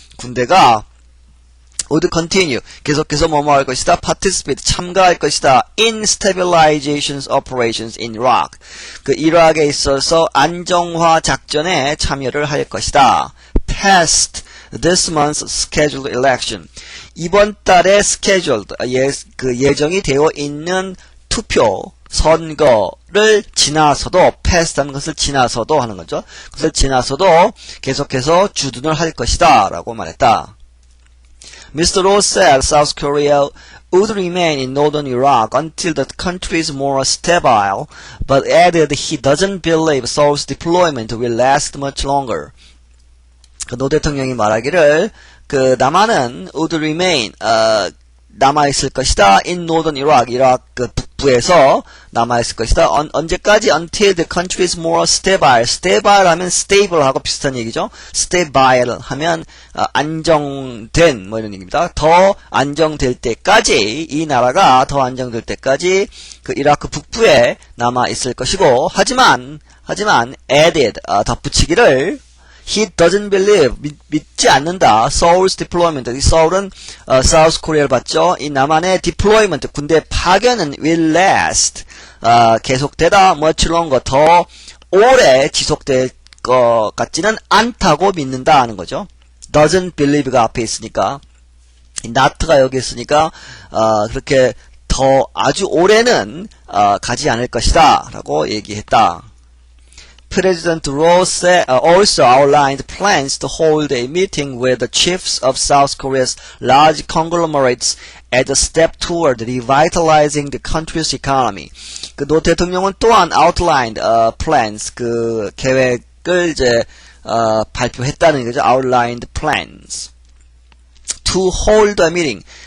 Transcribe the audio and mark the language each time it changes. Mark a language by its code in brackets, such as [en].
[ko] 군대가, would continue 계속해서 할 것이다 participate 참가할 것이다 in stabilization operations in Iraq 이라크에 있어서 안정화 작전에 참여를 할 것이다 past this month's scheduled election 이번 달에 scheduled 예정이 되어 있는 투표 선거를 지나서도 past하는 것을 지나서도 하는 거죠. 그것을 지나서도 계속해서 주둔을 할 것이다 라고 말했다. [en] Mr. Roh said South Korea would remain in northern Iraq until the country is more stable, but added he doesn't believe Seoul's deployment will last much longer. [ko] 노 대통령이 말하기를 남한은 would remain 남아있을 것이다 in northern Iraq 이라크 북부에서 남아있을 것이다. 언제까지? [en] Until the country is more stable. [ko] stable 하면 stable 하고 비슷한 얘기죠. stable 하면 안정된 이런 얘기입니다. 더 안정될 때까지 이 나라가 더 안정될 때까지 이라크 북부에 남아있을 것이고 하지만 added 덧붙이기를 [en] he doesn't believe, 믿지 않는다. Seoul's deployment. 이 Seoul은 South Korea를 봤죠. [ko] 이 남한의 deployment, 군대 파견은 will last. 계속되다 much longer, 더 오래 지속될 것 같지는 않다고 믿는다 하는 거죠. doesn't believe가 앞에 있으니까, not가 여기 있으니까 그렇게 더 아주 오래는 가지 않을 것이다 라고 얘기했다. [en] President Ross also outlined plans to hold a meeting with the chiefs of South Korea's large conglomerates as a step toward revitalizing the country's economy. [ko] 그 노 대통령은 또한 outlined plans, 그 계획을 이제 발표했다는 거죠. [en] outlined plans to hold a meeting.